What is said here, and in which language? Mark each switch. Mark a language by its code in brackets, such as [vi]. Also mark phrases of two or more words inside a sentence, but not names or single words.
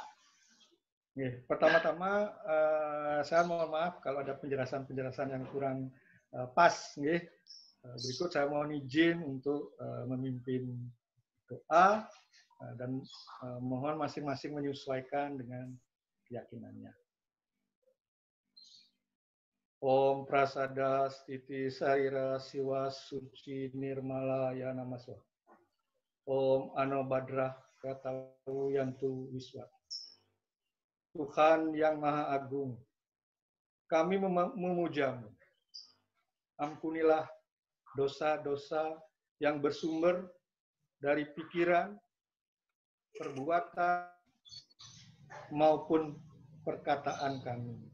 [id] Pertama-tama saya mohon maaf kalau ada penjelasan-penjelasan yang kurang pas. Berikut saya mohon izin untuk memimpin doa dan mohon masing-masing menyesuaikan dengan keyakinannya. [sa] Om Prasada Stiti Saira Siwa Suci Nirmala Ya Namaswa. Om Anobadrah Katawu Yantu Wiswa. [id] Tuhan yang Maha Agung, kami memujamu. Ampunilah dosa-dosa yang bersumber dari pikiran, perbuatan, maupun perkataan kami.